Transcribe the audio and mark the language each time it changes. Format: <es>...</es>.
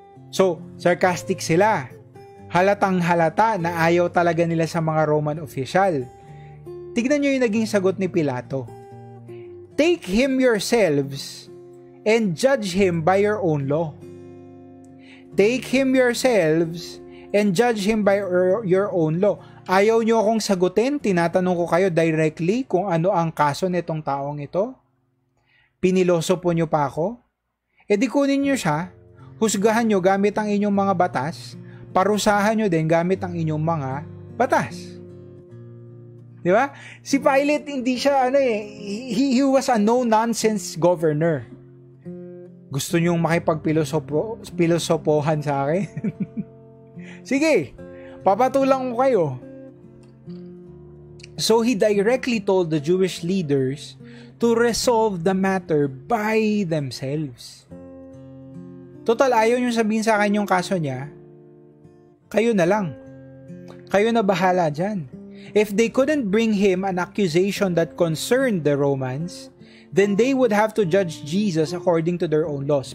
<tl>So, sarcastic sila. Halatang halata na ayaw talaga nila sa mga Roman official. Tignan nyo yung naging sagot ni Pilato.</tl> <en>Take him yourselves and judge him by your own law. Take him yourselves and judge him by your own law.</en> <tl>Ayaw nyo akong sagutin, tinatanong ko kayo directly kung ano ang kaso nitong taong ito. Piniloso po nyo pa ako. Di kunin nyo siya, husgahan nyo gamit ang inyong mga batas, parusahan nyo din gamit ang inyong mga batas. Di ba? Si Pilate, hindi siya,</tl> <en>he was a no-nonsense governor.</en> <tl>Gusto nyong makipagpilosopohan sa akin? Sige, papatulang ko kayo.</tl> <en>So he directly told the Jewish leaders to resolve the matter by themselves.</en> <tl>Total, ayaw nyo sabihin sa akin yung kaso niya, kayo na lang. Kayo na bahala dyan.</tl> <en>If they couldn't bring him an accusation that concerned the Romans, then they would have to judge Jesus according to their own laws.</en>